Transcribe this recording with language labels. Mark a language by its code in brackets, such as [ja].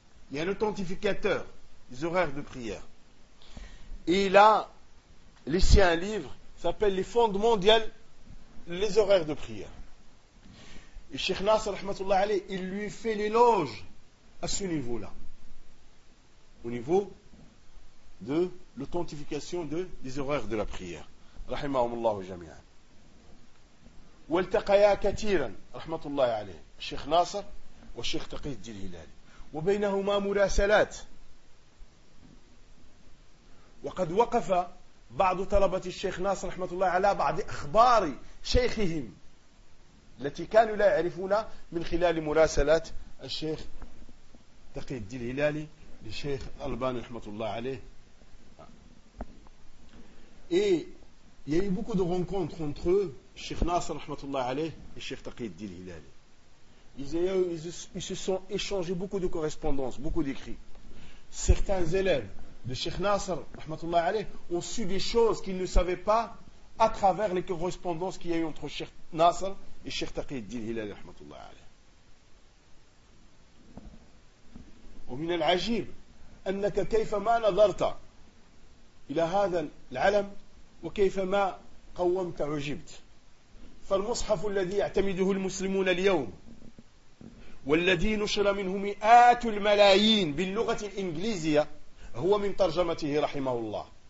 [fr] Il y a un authentificateur des horaires de prière. Et il a laissé un livre, qui s'appelle Les fondamentaux, les horaires de prière. Et Cheikh Nasser, rahmatullah alayh, il lui fait l'éloge à ce niveau-là. Au niveau de l'authentification des horaires de la prière. [ar] Rahimahumullah jami'an. والتقيا كثيرا رحمه الله عليه الشيخ ناصر والشيخ تقي الدين الهلالي وبينهما مراسلات وقد وقف بعض طلبه الشيخ ناصر رحمه الله على بعض اخبار شيخهم التي كانوا لا يعرفون من خلال مراسلات الشيخ تقي الدين الهلالي للشيخ الباني رحمه الله عليه [fr] اي il y a eu beaucoup de rencontres entre eux, Cheikh Nasser rahmatullah alayh et Cheikh Taqi Dil Hilali. Ils se sont échangés beaucoup de correspondances, beaucoup d'écrits. Certains élèves de Cheikh Nasser rahmatullah alayh ont su des choses qu'ils ne savaient pas à travers les correspondances qu'il y a eu entre Cheikh Nasser et Cheikh Taqi Dil Hilali rahmatullah alayh. [ar] Wa min al-ajib annaka kayfa ma nadarta ila hadha al-'alam وكيفما قومت عجبت فالمصحف الذي يعتمده المسلمون اليوم والذي نشر منه مئات الملايين باللغة الإنجليزية هو من ترجمته رحمه الله